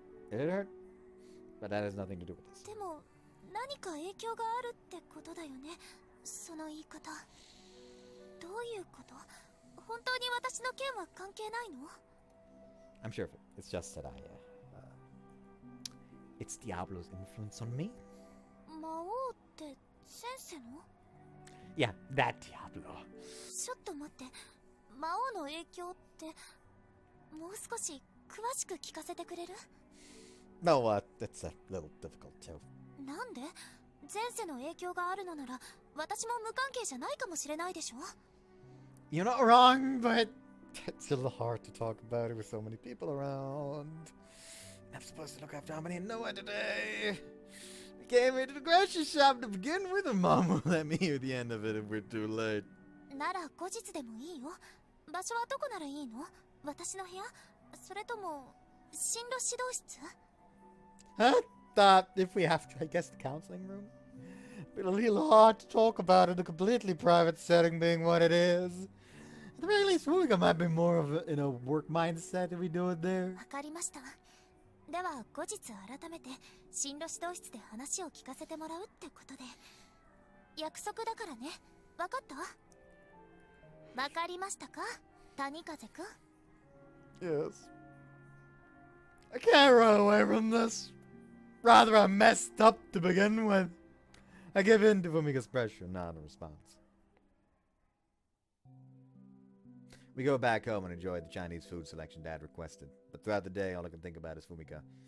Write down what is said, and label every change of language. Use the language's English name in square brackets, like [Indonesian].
[English] It hurt, but that has nothing to do with this. [Japanese] でも何か影響があるってことだよねその言い方どういうこと本当に私の件は関係ないの [English] I'm sure of it. It's just that it's Diablo's influence on me. [Japanese] 魔王って先生の [English] Yeah, that Diablo. [Japanese] ちょっと待って魔王の影響ってもう少し詳しく聞かせてくれる [English] No, that's a little difficult too. [Japanese] なんで前世の影響があるのなら私も無関係じゃないかもしれないでしょ [English] You're not wrong, but it's a little hard to talk about it with so many people around. I'm supposed to look after Harmony and Noah today. We came here to the grocery shop to begin with, and Mom won't let me hear the end of it if we're too late. [Japanese] なら後日でもいいよ場所はどこならいいの私の部屋それとも進路指導室 [English] I thought if we have to, I guess the counseling room. But a little hard to talk about in a completely private setting being what it is. At the very least, Fumika might be more of in a work mindset if we do it there. [Japanese] わかりましたでは後日改めて進路指導室で話を聞かせてもらうってことで約束だからねわかったわかりましたか谷風くん [English] Yes. I can't run away from this. Rather, I messed up to begin with. I give in to Fumika's pressure, not a response. We go back home and enjoy the Chinese food selection Dad requested. But throughout the day, all I can think about is Fumika.